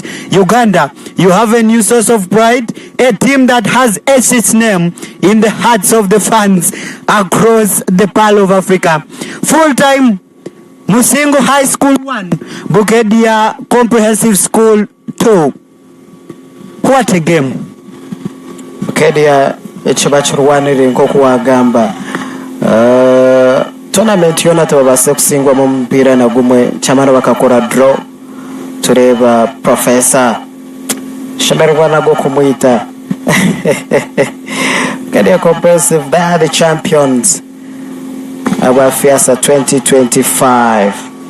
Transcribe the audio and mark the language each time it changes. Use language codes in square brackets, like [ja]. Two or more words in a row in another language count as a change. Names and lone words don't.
[en] Uganda, you have a new source of pride, a team that has etched its name in the hearts of the fans across the Pearl of Africa. Full-time Musingu High School 1, Bukedea Comprehensive School 2. What a game. [nyn] Bukedea ekibachurwanire nkoku wagamba tournament yona tebabase kusingwa mu mpira na gumwe chamano bakakora draw tureba Professor shamerwa nago kumwita Bukedea Comprehensive, [en] they are the champions of Feassa 2025.